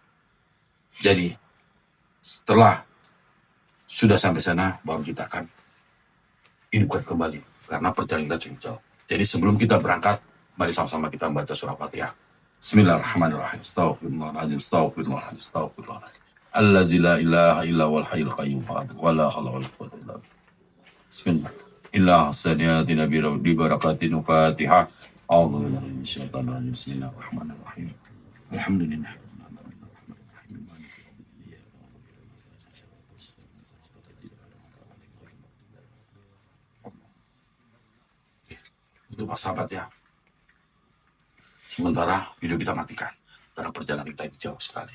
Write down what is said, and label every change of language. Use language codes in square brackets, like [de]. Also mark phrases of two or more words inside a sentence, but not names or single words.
[id] Jadi setelah sudah sampai sana, baru kita akan hidupkan kembali, karena perjalanan kita cukup jauh. Jadi sebelum kita berangkat, mari sama-sama kita membaca surah Fatihah. [ar] بسم الله الرحمن الرحيم. أستغفر الله العظيم، أستغفر الله العظيم، أستغفر الله العظيم. الذي لا إله إلا والحي القيوم ولا حول ولا قوة إلا بالله. [id] Bismillah. Illa saniyati nabi di barakatin Fatihah. [ar] أعوذ بالله من الشيطان الرجيم. بسم الله الرحمن الرحيم. [id] Alhamdulillah. Itu Pak sahabat ya. Sementara video kita matikan karena perjalanan kita ini jauh sekali.